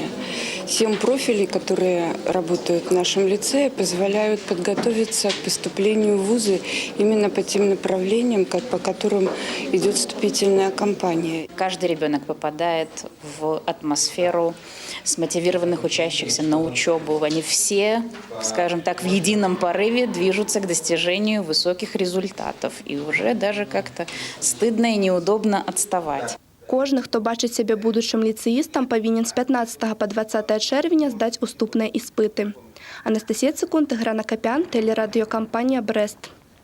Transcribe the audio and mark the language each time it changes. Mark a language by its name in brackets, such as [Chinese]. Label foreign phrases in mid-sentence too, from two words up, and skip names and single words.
[Russian] 7 профилей, которые работают в нашем лицее, позволяют подготовиться к поступлению в вузы именно по тем направлениям, по которым идет вступительная кампания. Каждый ребенок попадает в атмосферу смотивированных учащихся на учебу. Они все, скажем так, в едином порыве движутся к достижению высоких результатов. И уже даже как-то стыдно и неудобно отставать. [Belarusian] Кожны, хто бачыць сябе будучым ліцэістам, павінен з 15 па 20 чэрвеня здаць уступныя іспыты. Анастасія Цыкунт, Ігор Накапян, тэлерадыёкампанія «Брэст».